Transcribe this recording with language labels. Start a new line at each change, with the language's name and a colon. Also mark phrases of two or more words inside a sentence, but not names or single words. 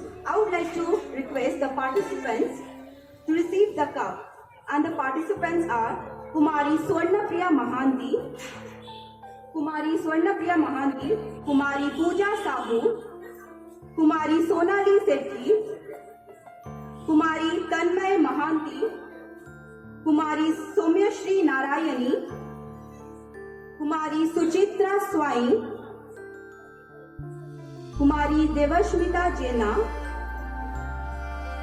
English: I would like to request the participants to receive the cup, and the participants are Kumari Swarnapriya Mahanti, Kumari Swarnapriya Mahanti, Kumari Pooja Sahu, Kumari Sonali Sethi, Kumari Tanmay Mahanti, Kumari Somyashri Narayani, Kumari Suchitra Swain, Kumari Devashmita Jena,